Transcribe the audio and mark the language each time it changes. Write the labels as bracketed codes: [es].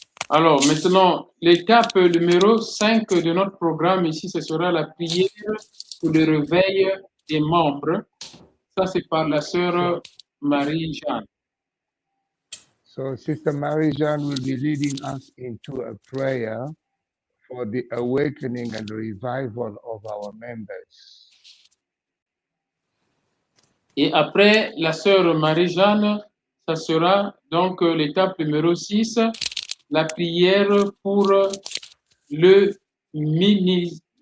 [fr] Alors, maintenant, l'étape numéro 5 de notre programme ici, ce sera la prière pour le réveil des membres. Ça, c'est par la sœur Marie-Jeanne. [en] So, Sister Marie-Jeanne will be leading us into a prayer for the awakening and revival of our members. [fr] Et après la sœur Marie-Jeanne, ça sera donc l'étape numéro 6, la prière pour le ministère.